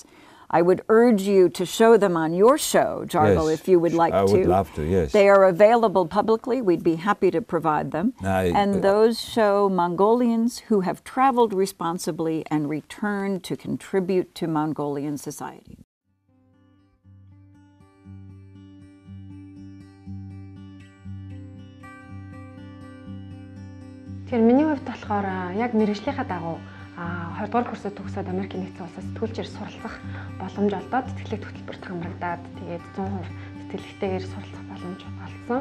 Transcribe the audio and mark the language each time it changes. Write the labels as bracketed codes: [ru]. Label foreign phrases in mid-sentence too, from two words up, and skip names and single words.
[en] I would urge you to show them on your show, Jargo, if you would like to. I would love to, yes. They are available publicly. We'd be happy to provide them. And those show Mongolians who have traveled responsibly and returned to contribute to Mongolian society. [mn] Тэгэхээр миний хувьд болохоор яг мэргэжлийнхаа дагуу 20 дугаар курсыг төгсөөд Америкийн нэгдсэн улсаас сэтгүүлчээр суралцах боломж олдоод тэтгэлэг хөтөлбөрт хамрагдаад тэгээд 100% тэтгэлэгтэйгээр суралцах боломж олгосон.